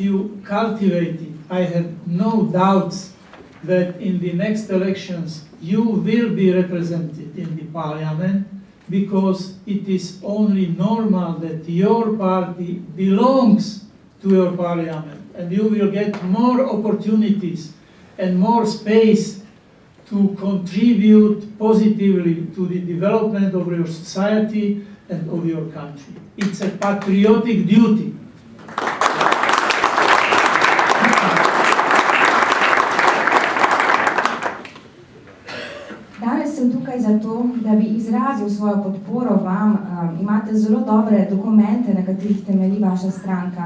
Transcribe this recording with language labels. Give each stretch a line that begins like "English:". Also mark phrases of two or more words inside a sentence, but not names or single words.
English: you cultivate it, I have no doubts that in the next elections you will be represented in the parliament, because it is only normal that your party belongs to your parliament, and you will get more opportunities and more space to contribute positively to the development of your society and of your country. It's a patriotic duty.
Slovenian: Danes sem tukaj zato, da bi izrazil svojo podporo vam. Imate zelo dobre dokumente, na katerih temelji vaša stranka.